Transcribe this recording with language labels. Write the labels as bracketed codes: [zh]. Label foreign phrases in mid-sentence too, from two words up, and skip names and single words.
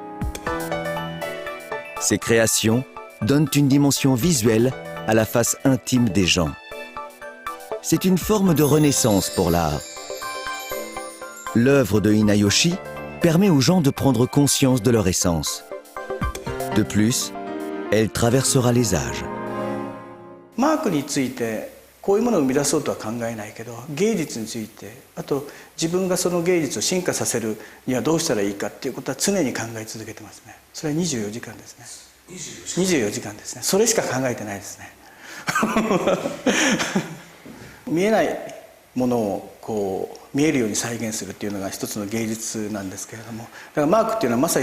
[fr] Ces créations donnent une dimension visuelle à la face intime des gens. C'est une forme de renaissance pour l'art. L'œuvre de Inayoshi permet aux gens de prendre conscience de leur essence. De plus, elle traversera les âges. [ja] マークについてこういうものを生み出そうとは考えないけど、芸術について、あと自分がその芸術を進化させるにはどうしたらいいかっていうことは常に考え続けてますね。それは24時間ですね。24時間ですね。それしか考えてないですね。見えないものをこう見えるように再現するっていうのが一つの芸術なんですけれども、だからマークっていうのはまさに